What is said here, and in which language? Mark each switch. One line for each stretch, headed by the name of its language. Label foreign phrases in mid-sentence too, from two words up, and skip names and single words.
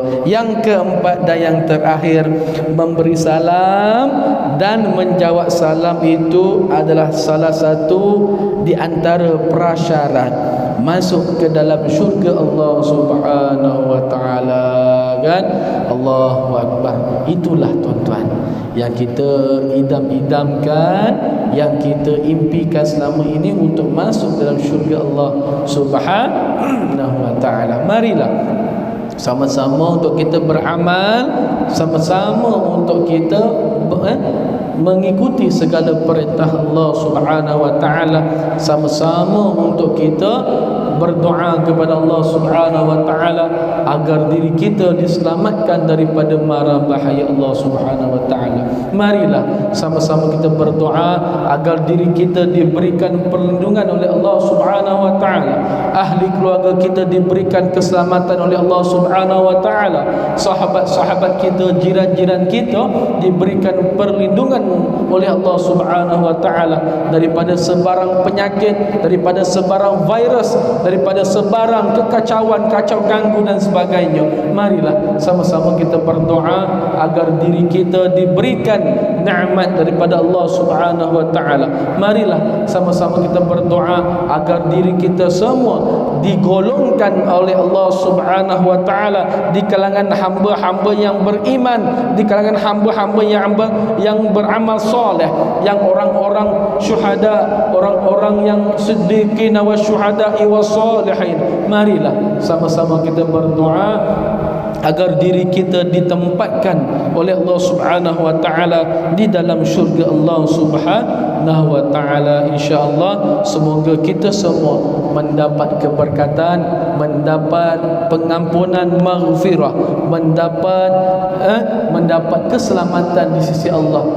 Malay: Yang keempat dan yang terakhir, memberi salam dan menjawab salam itu adalah salah satu di antara prasyarat masuk ke dalam syurga Allah
Arabic: سبحانه وتعالى.
Malay: Kan?
Arabic: الله أكبر.
Malay: Itulah tuan-tuan yang kita idam-idamkan, yang kita impikan selama ini untuk masuk dalam syurga Allah
Arabic: سبحانه وتعالى.
Malay: Marilah sama-sama untuk kita beramal, sama-sama untuk kita mengikuti segala perintah Allah
Arabic: سبحانه وتعالى,
Malay: sama-sama untuk kita berdoa kepada Allah
Arabic: سبحانه وتعالى
Malay: agar diri kita diselamatkan daripada mara bahaya Allah
Arabic: سبحانه وتعالى.
Malay: Marilah sama-sama kita berdoa agar diri kita diberikan perlindungan oleh Allah
Arabic: سبحانه وتعالى,
Malay: ahli keluarga kita diberikan keselamatan oleh Allah
Arabic: سبحانه وتعالى,
Malay: sahabat-sahabat kita, jiran-jiran kita diberikan perlindungan oleh Allah
Arabic: سبحانه وتعالى
Malay: daripada sebarang penyakit, daripada sebarang virus, daripada sebarang kekacauan, kacau ganggu dan sebagainya. Marilah sama-sama kita berdoa agar diri kita diberikan nikmat daripada Allah
Arabic: سبحانه وتعالى.
Malay: Marilah sama-sama kita berdoa agar diri kita semua digolongkan oleh Allah
Arabic: سبحانه وتعالى
Malay: di kalangan hamba-hamba yang beriman, di kalangan hamba-hamba yang beramal soleh, yang orang-orang syuhada, orang-orang yang
Arabic: الصديقين والشهداء والصالحين.
Malay: Marilah sama-sama kita berdoa agar diri kita ditempatkan oleh Allah
Arabic: سبحانه وتعالى
Malay: di dalam syurga Allah
Arabic: سبحانه وتعالى,
Malay: insya-Allah. Semoga kita semua mendapat keberkatan, mendapat pengampunan, maghfirah, mendapat keselamatan di sisi Allah.